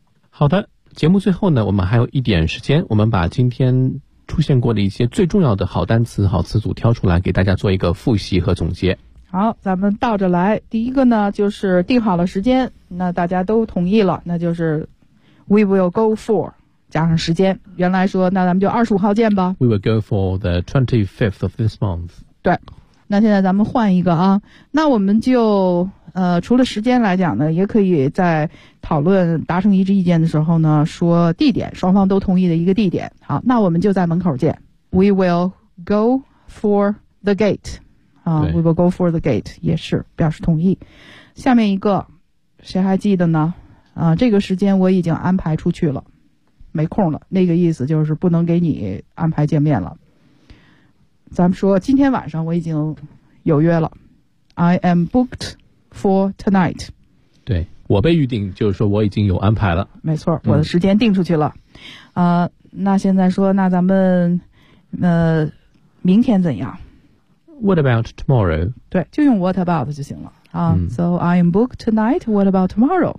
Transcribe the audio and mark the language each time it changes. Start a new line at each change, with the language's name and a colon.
Chinese: 好的，节目最后呢，我们还有一点时间，我们把今天出现过的一些最重要的好单词、好词组挑出来，给大家做一个复习和总结。好，咱们倒着来。第一个呢，就是定好了时间，那大家都同意了，那就是
English: we will go for
Chinese: 加上时间。原来说，那咱们就25号见吧。
English: We will go for the 25th of this month.
Chinese: 对。那现在咱们换一个啊，那我们就除了时间来讲呢，也可以在讨论达成一致意见的时候呢说地点，双方都同意的一个地点。好，那我们就在门口见。
English: We will go for the gate
Chinese: 啊
English: ，We will go for the gate
Chinese: 也是表示同意。下面一个谁还记得呢？这个时间我已经安排出去了，没空了，那个意思就是不能给你安排见面了。咱们说今天晚上我已经有约了。
English: I am booked for tonight.
Chinese: 对，我被预定就是说我已经有安排了。没错，我的时间定出去了。那现在说那咱们明天怎样？
English: What about tomorrow?
Chinese: 对，就用
English: what about
Chinese: 就行了。
English: So I am booked tonight, what about tomorrow?